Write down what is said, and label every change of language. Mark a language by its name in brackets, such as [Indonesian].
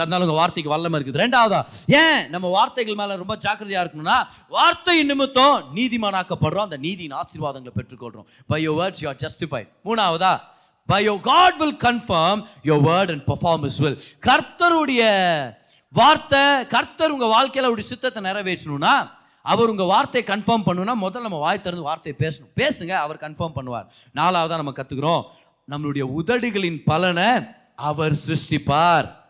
[Tamil] அதனால உங்க வார்த்தைக்கு வல்லமை இருக்குது. ரெண்டாவதா ஏன் நம்ம வார்த்தைகள் மேல ரொம்ப ஜாக்கிரதையா இருக்கணும்னா, வார்த்தை நிமித்தம் நீதிமானாக்கப்படுறோம், அந்த நீதியின் ஆசீர்வாதங்களை பெற்றுக்கொள்றோம். [English] By your words you are justified. மூணாவதா by your God will confirm your word and perform his will. [Tamil] கர்த்தருடைய வார்த்தை, கர்த்தர் உங்க வாழ்க்கையில ஒரு சித்தத்தை நிறைவேற்றணும்னா, அவர் உங்க வார்த்தையை கன்ஃபார்ம் பண்ணணும்னா, முதல்ல நம்ம வாய் திறந்து வார்த்தையை பேசுங்க, அவர் கன்ஃபார்ம் பண்ணுவார். 4வதா நம்ம கத்துக்கிறோம், நம்மளுடைய உதடுகளின் பலனை அவர் சிருஷ்டிப்பார்.